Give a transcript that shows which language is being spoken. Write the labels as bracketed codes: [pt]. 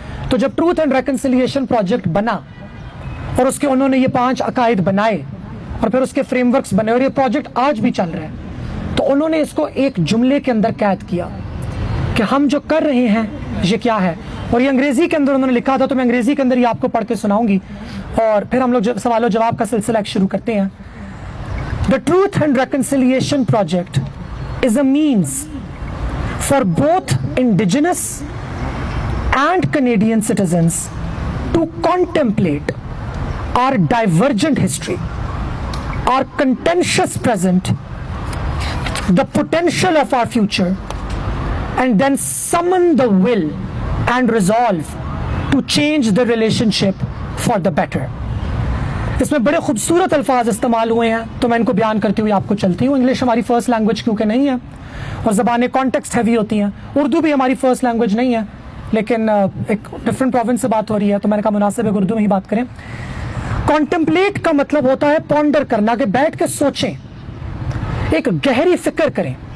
[ur] तो जब truth and reconciliation project बना और उसके उन्होंने ये 5 अकायद बनाए और फिर उसके फ्रेमवर्क्स बने और ये प्रोजेक्ट आज भी चल रहा है, تو انہوں نے اس کو ایک جملے کے اندر قید کیا کہ ہم جو کر رہے ہیں یہ کیا ہے. اور یہ انگریزی کے اندر انہوں نے لکھا تھا, تو میں انگریزی کے اندر یہ آپ کو پڑھ کے سناؤں گی اور پھر ہم لوگ سوال و جواب کا سلسلہ شروع کرتے ہیں. [en] The Truth and Reconciliation Project is a means for both indigenous and Canadian citizens to contemplate our divergent history, our contentious present, the potential of our future, and then summon the will and resolve to change the relationship for the better. [ur] اس میں بڑے خوبصورت الفاظ استعمال ہوئے ہیں, تو میں ان کو بیان کرتے ہوئے آپ کو چلتی ہوں. انگلش ہماری فرسٹ لینگویج کیونکہ نہیں ہے اور زبانیں کانٹیکسٹ ہیوی ہوتی ہیں. اردو بھی ہماری فرسٹ لینگویج نہیں ہے, لیکن ایک ڈفرینٹ پروونس سے بات ہو رہی ہے تو میں نے کہا مناسب ہے اردو میں ہی بات کریں. کانٹمپلیٹ کا مطلب ہوتا ہے پونڈر کرنا, کہ بیٹھ کے سوچیں, ایک گہری فکر کریں.